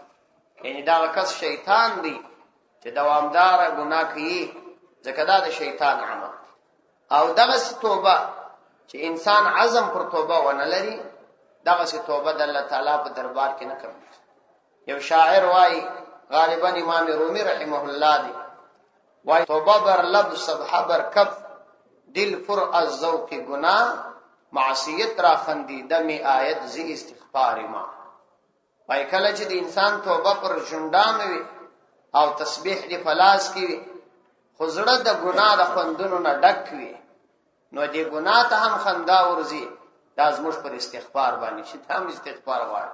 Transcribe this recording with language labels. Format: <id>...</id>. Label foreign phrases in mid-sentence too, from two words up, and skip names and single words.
<ps>یعنی دا کس شیطان دی چې دوامدار ګناه کوي، ځکه دا د شیطان عمل. او دغه توبه چې انسان عزم پر توبه ونه لري، دغه توبه د</ps> <ar>الله تعالی</ar> <ps>په دربار کې نه کوي. یو شاعر وايي، غالبا امام رومي</ps> <ar>رحمه الله</ar> <ps>دی، وايي</ps> <fa>توبه بر لب صبح بر کف دل پر از ذوق گناه معصیت را خندیده می آید زی استغفار ما.</fa> <ps>وايي کله چې د انسان توبه پر ژوندانه وي او تسبیح دی فلاس کی خو زړه د ګناه د خوندونو نه ډک وي، نو دې ګناه ته هم خندا ورځي. دا زموږ پر استغفار باندې چې هم استغفار غواړي.</ps>